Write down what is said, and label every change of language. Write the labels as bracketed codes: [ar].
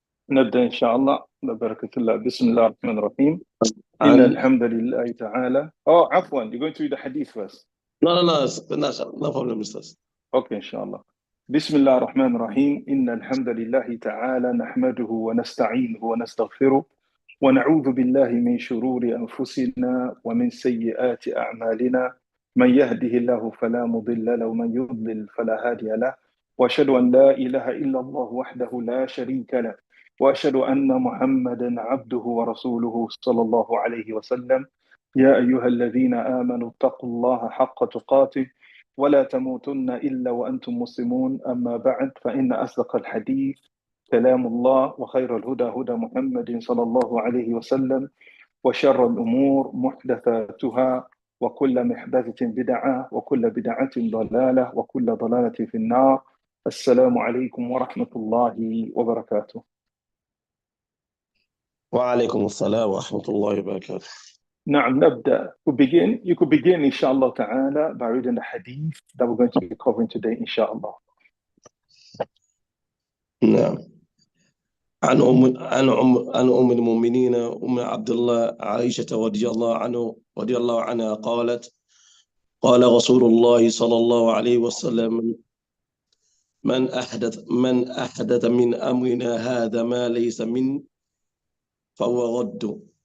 [ar] نبدأ إن شاء الله ببركة الله. بسم الله الرحمن الرحيم. إن الحمد لله تعالى. عفوا, [en] you're going to read the hadith first. No problem, Ustaz. [ar] Okay, إن شاء الله. بسم الله الرحمن الرحيم. إن الحمد لله تعالى نحمده ونستعينه ونستغفره ونعوذ بالله من شرور أنفسنا ومن سيئات أعمالنا. من يهده الله فلا مضل له ومن يضلل فلا هادي له. وأشهد أن لا إله إلا الله وحده لا شريك له. وأشهد أن محمدا عبده ورسوله صلى الله عليه وسلم. يا أيها الذين آمنوا اتقوا الله حق تقاته ولا تموتن إلا وأنتم مسلمون. أما بعد فإن أصدق الحديث كلام الله وخير الهدى هدى محمد صلى الله عليه وسلم. وشر الأمور محدثاتها وكل محدثة بدعة وكل بدعة ضلالة وكل ضلالة في النار. السلام عليكم ورحمة الله وبركاته. وعليكم السلام ورحمة الله وبركاته. نعم نبدأ. [en] You could begin inshallah ta'ala by reading the hadith that we're going to be covering today inshallah. [ar] نعم. عن أم المؤمنين أم عبد الله عائشة رضي الله عنها قالت قال رسول الله صلى الله عليه وسلم من أحدث من أمرنا هذا ما ليس من فهو رد.